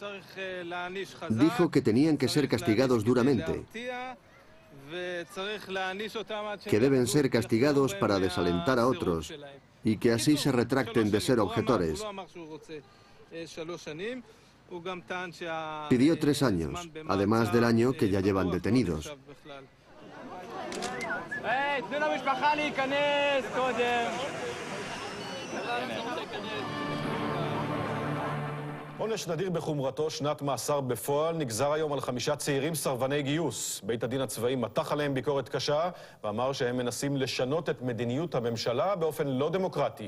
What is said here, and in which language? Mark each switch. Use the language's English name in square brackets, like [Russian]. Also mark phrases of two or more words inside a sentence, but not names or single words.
[Spanish] Dijo que tenían que ser castigados duramente, que deben ser castigados para desalentar a otros y que así se retracten de ser objetores. Pidió 3 años, además del año que ya llevan detenidos. [Hebrew] עונש נדיר בחומרתו, שנת מאסר בפועל, נגזר היום על 5 צעירים סרבני גיוס. בית הדין הצבאי מתח עליהם ביקורת קשה ואמר שהם מנסים לשנות את מדיניות הממשלה באופן לא דמוקרטי.